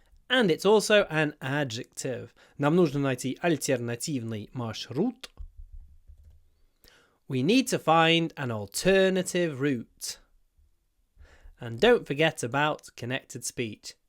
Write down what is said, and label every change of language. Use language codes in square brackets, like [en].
[en] And it's also an adjective. [ru] Нам нужно найти альтернативный маршрут. [en] We need to find an alternative route. And don't forget about connected speech.